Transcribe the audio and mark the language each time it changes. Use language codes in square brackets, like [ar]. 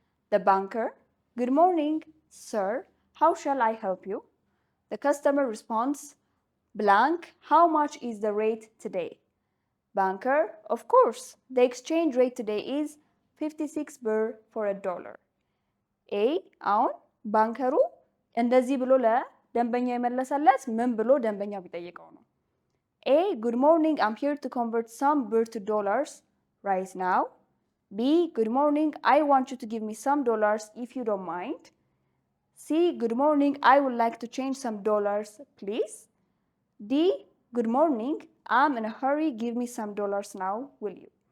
[en] The banker, good morning, sir. How shall I help you? The customer responds, blank, how much is the rate today? Banker, of course, the exchange rate today is 56 birr for $1. [am] A, አሁን ባንከሩ እንደዚህ ብሎ ለደንበኛ የመለሰለት ምን ብሎ ደንበኛ ቢጠይቀው ነው? [en] A, good morning, I'm here to convert some birr to dollars right now. B, good morning, I want you to give me some dollars if you don't mind. C, good morning, I would like to change some dollars, please. D, good morning, I'm in a hurry, give me some dollars now, will you?